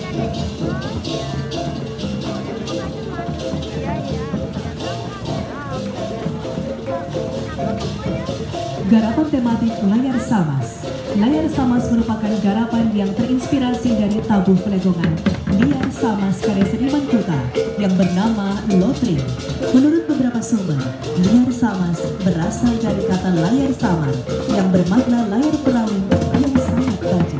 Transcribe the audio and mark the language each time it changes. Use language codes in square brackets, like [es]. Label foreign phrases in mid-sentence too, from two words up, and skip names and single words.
[id] Garapan tematik Layar Samas. Layar Samas merupakan garapan yang terinspirasi dari tabuh pelegongan Liar Samas karya seniman Kuta yang bernama Lotring. Menurut beberapa sumber, Liar Samas berasal dari kata layar samar yang bermakna layar perahu yang sangat tajam.